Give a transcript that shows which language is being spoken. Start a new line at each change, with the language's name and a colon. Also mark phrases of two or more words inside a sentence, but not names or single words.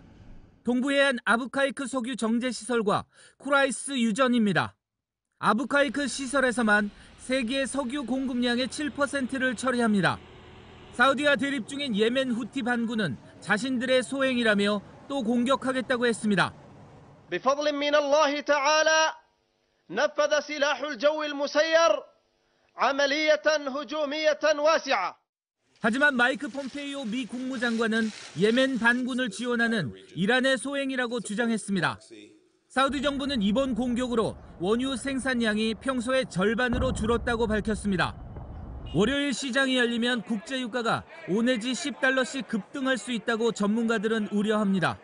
Korean: 동부해안 아부카이크 석유 정제시설과 쿠라이스 유전입니다. 아부카이크 시설에서만 세계 석유 공급량의 7%를 처리합니다. 사우디와 대립 중인 예멘 후티 반군은 자신들의 소행이라며 또 공격하겠다고 했습니다.
Arabic: بفضل من الله تعالى نفذ سلاح الجو المسير عملية هجومية واسعة.
Korean: 하지만 마이크 폼페이오 미 국무장관은 예멘 반군을 지원하는 이란의 소행이라고 주장했습니다. 사우디 정부는 이번 공격으로 원유 생산량이 평소의 절반으로 줄었다고 밝혔습니다. 월요일 시장이 열리면 국제 유가가 5 내지 10달러씩 급등할 수 있다고 전문가들은 우려합니다.